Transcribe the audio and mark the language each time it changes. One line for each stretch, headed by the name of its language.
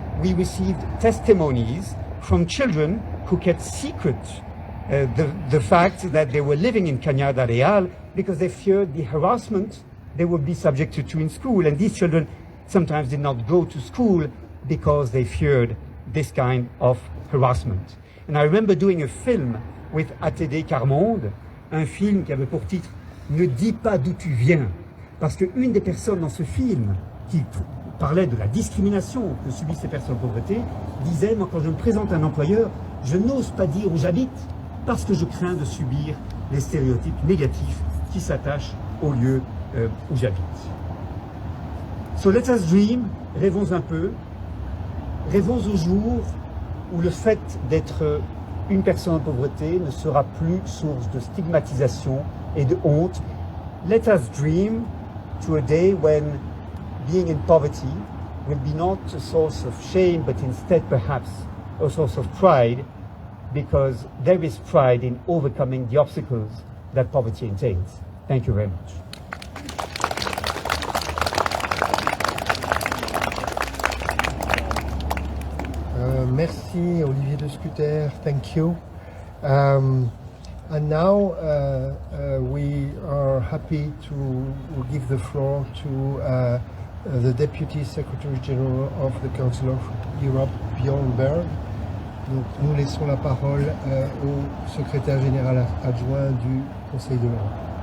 English: We received testimonies from children who kept secret the fact that they were living in Cañada Real because they feared the harassment they would be subjected to in school. And these children sometimes did not go to school because they feared this kind of harassment. And I remember doing a film with ATD Carmonde,
French: un film qui avait pour titre « Ne dis pas d'où tu viens », parce qu'une des personnes dans ce film qui parlait de la discrimination que subissent ces personnes en pauvreté disait « Moi, quand je me présente à un employeur, je n'ose pas dire où j'habite parce que je crains de subir les stéréotypes négatifs qui s'attachent au lieu où j'habite. »
English: So let us dream,
French: rêvons un peu, rêvons au jour où le fait d'être une personne en pauvreté ne sera plus source de stigmatisation et de honte.
English: Let us dream to a day when being in poverty will be not a source of shame, but instead perhaps a source of pride, because there is pride in overcoming the obstacles that poverty entails. Thank you very much. Merci Olivier de Scuter, thank you. And now we are happy to give the floor to the Deputy Secretary General of the Council of Europe, Björn Berg.
French: Donc nous laissons la parole au secrétaire général adjoint du Conseil de l'Europe.